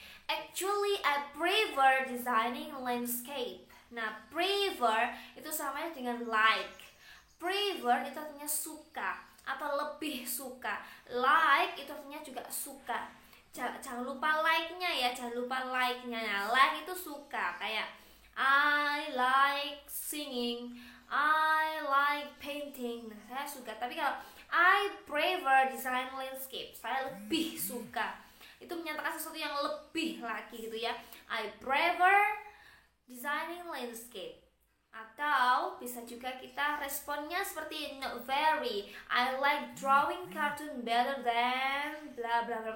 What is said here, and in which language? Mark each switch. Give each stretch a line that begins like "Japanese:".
English: Actually, I prefer designing landscape.
Indonesian: Nah, prefer itu sama dengan like. Prefer itu artinya suka atau lebih suka. Like itu artinya juga suka. Jangan lupa like-nya ya, Nah, like itu suka, kayak
English: I like singing, I like painting.
Indonesian: Nah, saya suka. Tapi kalau
English: I prefer design landscape,
Indonesian: saya lebih suka. Itu menyatakan sesuatu yang lebih lagi gitu ya.
English: I prefer designing landscape.
Indonesian: Atau bisa juga kita responnya seperti
English: not very. I like drawing cartoon better than bla bla bla.